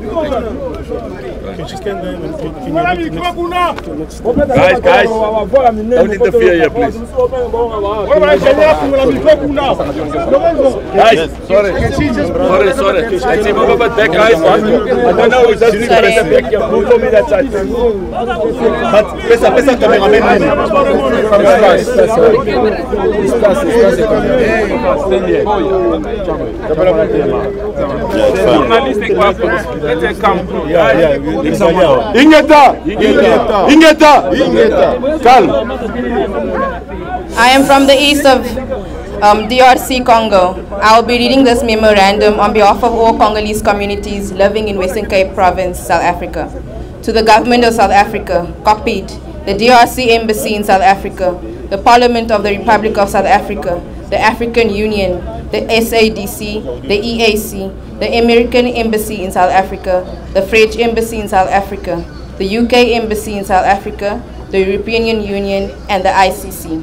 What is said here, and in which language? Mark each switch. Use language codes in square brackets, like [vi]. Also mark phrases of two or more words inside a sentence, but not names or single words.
[en] Guys, don't interfere here, please. Guys, sorry. That guys, I don't know if that's who told me that side. But [ln] pesa cameraman. Ingeta. [en] Calm. I am from the east of DRC Congo. I will be reading this memorandum on behalf of all Congolese communities living in Western Cape Province, South Africa. To the government of South Africa, copied, the DRC Embassy in South Africa, the Parliament of the Republic of South Africa, the African Union, the SADC, the EAC, the American Embassy in South Africa, the French Embassy in South Africa, the UK Embassy in South Africa, the European Union, and the ICC.